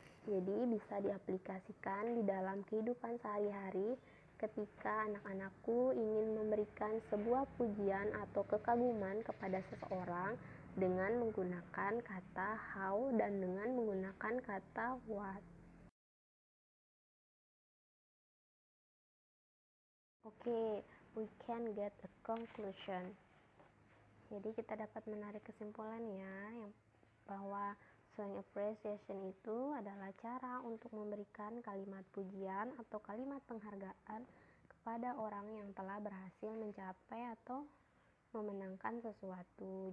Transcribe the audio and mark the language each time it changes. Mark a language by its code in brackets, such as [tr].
[id] Jadi bisa diaplikasikan di dalam kehidupan sehari-hari ketika anak-anakku ingin memberikan sebuah pujian atau kekaguman kepada seseorang dengan menggunakan kata how dan dengan menggunakan kata what. [en] Okay, we can get a conclusion. [id] Jadi kita dapat menarik kesimpulan ya, yang bahwa showing appreciation itu adalah cara untuk memberikan kalimat pujian atau kalimat penghargaan kepada orang yang telah berhasil mencapai atau memenangkan sesuatu.